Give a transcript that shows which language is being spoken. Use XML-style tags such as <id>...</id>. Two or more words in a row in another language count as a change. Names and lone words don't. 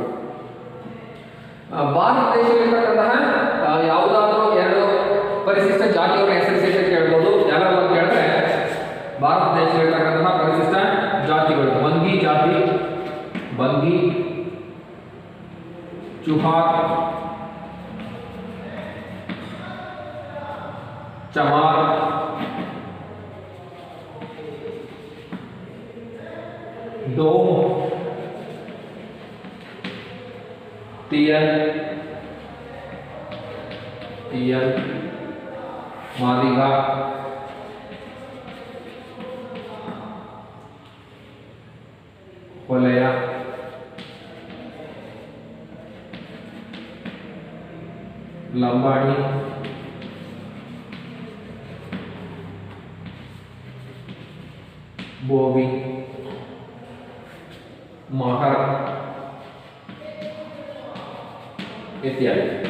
<kn>ಭಾರತ ದೇಶದಲ್ಲಿರ್ತಕ್ಕಂತಹ ಯಾವುದಾದ್ರೂ ಎರಡು ಪರಿಶಿಷ್ಟ ಜಾತಿಯವರ ಹೆಸರಿಸಿ ಅಂತ ಕೇಳ್ಬೋದು. ಯಾವ್ಯಾವ ಅಂತ ಕೇಳಿದ್ರೆ ಭಾರತ ದೇಶದಲ್ಲಿರ್ತಕ್ಕಂತಹ ಪರಿಶಿಷ್ಟ ಜಾತಿಗಳು ಬಂಗಿ ಜಾತಿ, ಬಂಗಿ, ಚುಹಾರ್, ಚಮಾರ್, डोम, तियन, तियन, मादिगा, कोलया, लंबाड़ी, बोवी, महर इत्यादि.</kn>